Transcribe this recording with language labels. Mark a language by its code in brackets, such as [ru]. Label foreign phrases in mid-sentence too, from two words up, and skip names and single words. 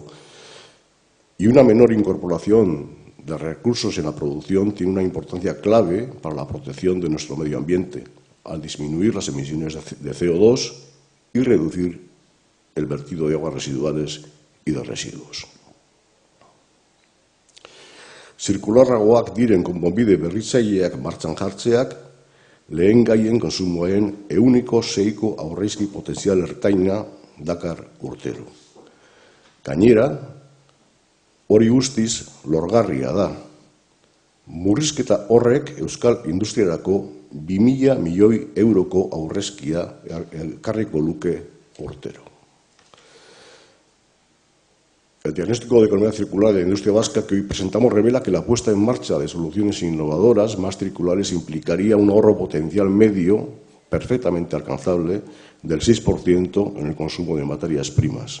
[es] Y una menor incorporación de recursos en la producción tiene una importancia clave para la protección de nuestro medio ambiente, al disminuir las emisiones de CO2 y reducir el vertido de aguas residuales y de residuos. [eu] Zirkularragoak diren konponbide berritzaileak martxan jartzeak lehen gaien kontsumoen 6ko aurreizki potentzial ertaina dakar urtero. Gainera, hori guztiz lorgarria da. Murrizketa horrek euskal industriarako 2.000 milioi euroko aurrezkia ekarriko luke urtero. [es] El diagnóstico de economía circular de la industria vasca que hoy presentamos revela que la puesta en marcha de soluciones innovadoras más circulares implicaría un ahorro potencial medio perfectamente alcanzable del 6% en el consumo de materias primas.